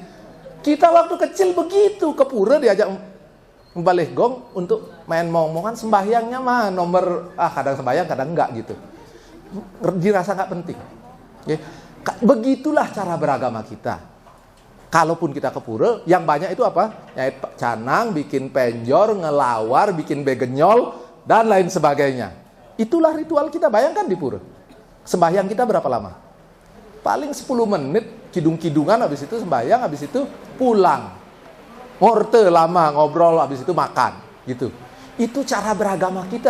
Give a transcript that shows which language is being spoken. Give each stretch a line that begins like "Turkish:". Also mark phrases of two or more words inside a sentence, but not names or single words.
Indonesian: Kita waktu kecil begitu, ke pura diajak membalik gong untuk main mong-mongan, sembahyangnya mah nomor kadang sembahyang kadang enggak gitu. Dirasa enggak penting. Ya. Begitulah cara beragama kita. Kalaupun kita ke pura, yang banyak itu apa? Nyait canang, bikin penjor, ngelawar, bikin begenyol, dan lain sebagainya. Itulah ritual kita, bayangkan di pura. Sembahyang kita berapa lama? Paling 10 menit, kidung-kidungan, habis itu sembahyang, habis itu pulang. Ngorte lama, ngobrol, habis itu makan. Gitu. Itu cara beragama kita.